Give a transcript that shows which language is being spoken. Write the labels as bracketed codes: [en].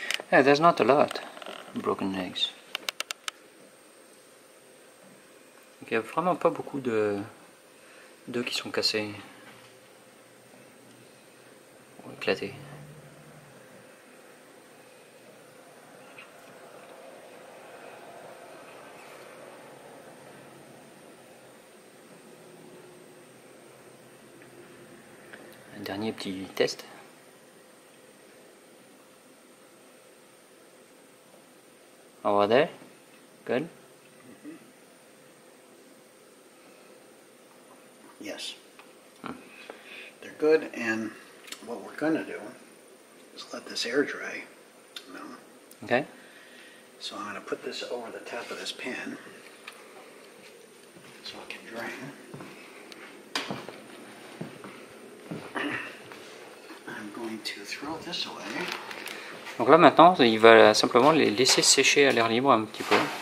[en] Yeah, there's not a lot of broken eggs. [fr] Donc, il n'y a vraiment pas beaucoup d'œufs qui sont cassés ou éclatés. Un dernier petit test. [en] Over there. Good. Yes. They're good, and what we're going to do is let this air dry. No. Okay. So I'm going to put this over the top of this pan so it can drain. I'm going to throw this away. [fr] Donc là maintenant, il va simplement les laisser sécher à l'air libre un petit peu.